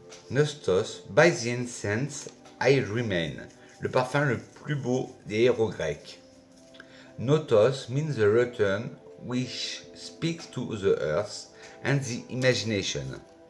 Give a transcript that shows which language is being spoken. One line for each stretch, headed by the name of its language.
English: Nostos, by the incense, I remain.
French: Le parfum le plus beau des héros grecs.
English: Notos means the return which speaks to the earth and the imagination.